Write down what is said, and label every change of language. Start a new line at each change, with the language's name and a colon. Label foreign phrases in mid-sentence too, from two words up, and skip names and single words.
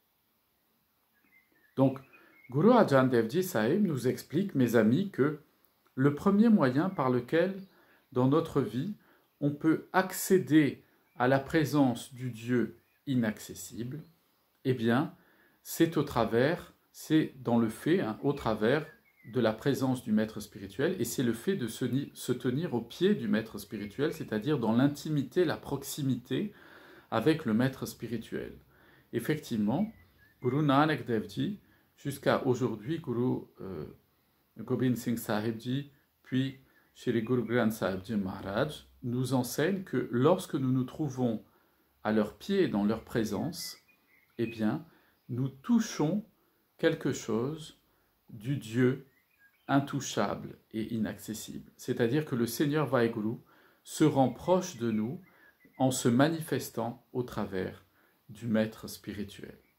French: Donc, Guru Arjan Dev Ji Sahib nous explique, mes amis, que le premier moyen par lequel, dans notre vie, on peut accéder à la présence du Dieu inaccessible, eh bien, c'est dans le fait, au travers de la présence du maître spirituel, et c'est le fait de se tenir au pied du maître spirituel, c'est-à-dire dans l'intimité, la proximité avec le maître spirituel. Effectivement, Guru Nanak Dev Ji, jusqu'à aujourd'hui, Guru Gobind Singh Sahib Ji, puis Shri Guru Granth Sahib Ji Maharaj, nous enseignent que lorsque nous nous trouvons à leurs pieds, dans leur présence, eh bien, nous touchons quelque chose du Dieu intouchable et inaccessible. C'est-à-dire que le Seigneur Vaheguru se rend proche de nous en se manifestant au travers du maître spirituel.